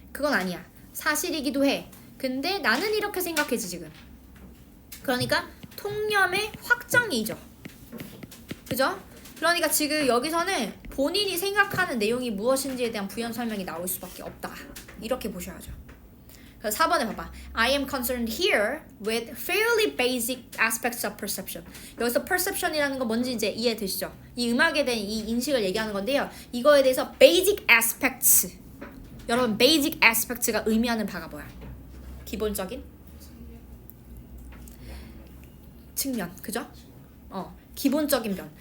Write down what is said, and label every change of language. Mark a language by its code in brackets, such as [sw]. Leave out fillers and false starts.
[ko] 그건 아니야. 사실이기도 해. 근데 나는 이렇게 생각해지 지금. 그러니까 통념의 확정이죠. 그죠? 그러니까 지금 여기서는 본인이 생각하는 내용이 무엇인지에 대한 부연 설명이 나올 수밖에 없다. 이렇게 보셔야죠. 그래서 4번에 봐봐. [en] I am concerned here with fairly basic aspects of perception. [ko] 여기서 perception이라는 건 뭔지 이제 이해되시죠? 이 음악에 대한 이 인식을 얘기하는 건데요. 이거에 대해서 basic aspects. 여러분 basic aspects가 의미하는 바가 뭐야? 기본적인 측면. 그죠? 기본적인 면.